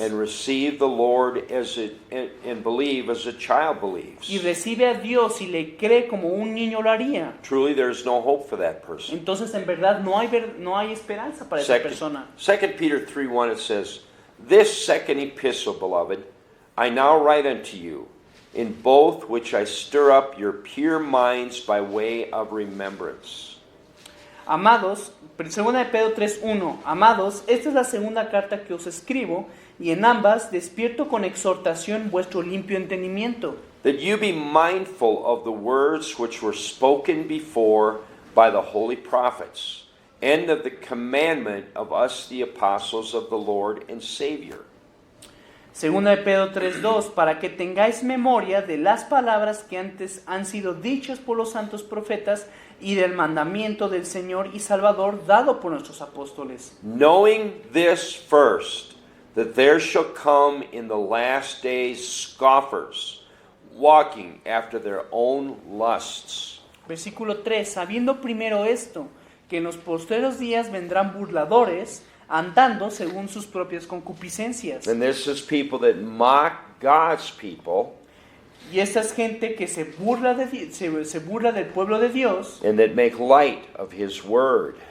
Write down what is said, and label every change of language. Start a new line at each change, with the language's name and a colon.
English: and receive the Lord and believe as a child believes,
Spanish: y recibe a Dios y le cree como un niño lo haría,
English: truly there's no hope for that person.
Spanish: entonces en verdad no hay esperanza para esa persona.
English: 2 Peter 3:1 it says, this second epistle, beloved, I now write unto you, in both which I stir up your pure minds by way of remembrance.
Spanish: Amados, 2 de Pedro 3:1, amados, esta es la segunda carta que os escribo, y en ambas despierto con exhortación vuestro limpio entendimiento,
English: That you be mindful of the words which were spoken before by the holy prophets, and of the commandment of us the apostles of the Lord and Savior.
Spanish: Segunda de Pedro 3:2, para que tengáis memoria de las palabras que antes han sido dichas por los santos profetas y del mandamiento del Señor y Salvador dado por nuestros apóstoles.
English: Knowing this first, that there shall come in the last days scoffers, walking after their own lusts.
Spanish: Versículo 3, sabiendo primero esto, que en los postreros días vendrán burladores, andando según sus propias concupiscencias.
English: And this is people that mock God's people,
Spanish: Y esta es gente que se burla del pueblo de Dios
English: and that make light of His word.